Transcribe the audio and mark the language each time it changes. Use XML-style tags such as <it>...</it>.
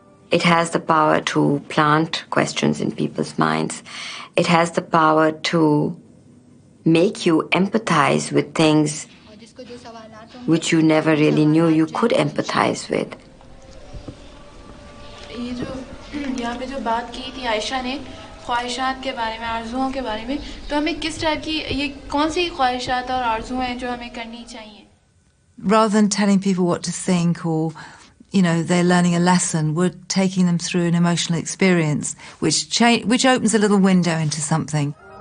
<en>It has the power to plant questions in people's minds. It has the power to make you empathize with things which you never really knew you could empathize with.</en> <hi>यहाँ पे जो बात की थी आयशा ने ख्वाहिशात के बारे में, आरज़ुओं के बारे में, तो हमें किस टाइप की ये कौन सी ख्वाहिशात और आरज़ुएं हैं जो हमें करनी चाहिए?</hi> <en>Rather than telling people what to think or, you know, they're learning a lesson, we're taking them through an emotional experience which opens a little window into something.</en>